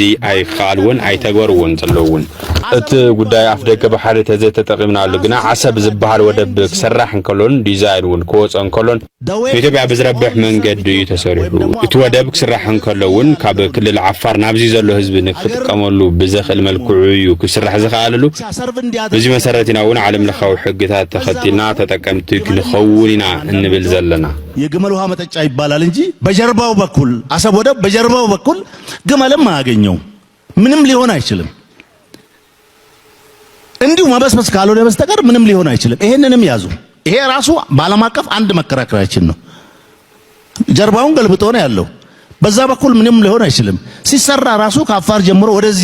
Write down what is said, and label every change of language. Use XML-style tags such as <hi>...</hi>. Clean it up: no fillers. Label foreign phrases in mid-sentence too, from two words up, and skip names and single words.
<ti>ኣይከኣልውን ኣይተግበርውን ዘለውን እቲ ጉዳይ ኣፍ ደገ ባሕሪ ተዘይተጠቂምናሉ ግና ዓሰብ ዝበሃል ወደብ ክስራሕ እንከሎን ዲዛይን እውን ክወፅእ እንከሎን ኢትዮጵያ ብዝረብሕ መንገዲ እዩ ተሰሪሑ እቲ ወደብ ክስራሕ እንከሎውን ካብ ክልል ዓፋር ናብዚ ዘሎ ህዝቢ ንክጥቀመሉ ብዘኽእል መልክዑ እዩ ክስራሕ ዝኽኣለሉ በዚ መሰረት ኢና እውን ዓለም ለኻዊ ሕግታት ተኸቲልና ተጠቀምቲ ክንኸውን ኢና እንብል ዘለና</ti> <am>የግመል ውሃ መጠጫ ይባላል እንጂ በጀርባው በኩል አሰብ ወደብ በጀርባው በኩል ግመልም አያገኘው ምንም ሊሆን አይችልም እንዲሁ መበስበስ ካልሆነ በስተቀር ምንም ሊሆን አይችልም ይሄንንም ያዙ ይሄ ራሱ በዓለም አቀፍ አንድ መከራከራችን ነው ጀርባውን ገልብጦ ነው ያለው በዛ በኩል ምንም ሊሆን አይችልም ሲሰራ ራሱ ከአፋር ጀምሮ ወደዚህ</am>